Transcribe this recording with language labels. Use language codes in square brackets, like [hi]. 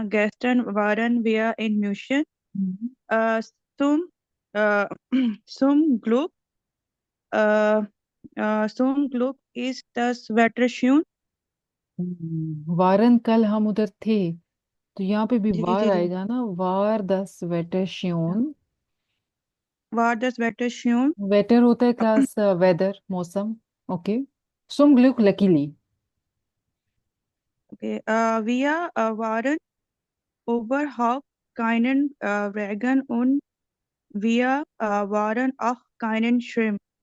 [de] Gaston waren wir in München. हम्म। Uh, zum, uh, zum Glück, uh, zum Glück ist das Wetter schön. [hi] वारन कल हम उधर थे, तो यहाँ पे भी जी जी [de] वार [hi] जी जी। आएगा ना, [de] वार दस वेटर श्योन। War das Wetter schön? [hi] Waiter होता है क्लास वेदर, मौसम। ओके, सुम ग्लुक luckily. [en] Okay. [de] Wir waren überhaupt keinen Regen und wir waren auch keinen Schirm.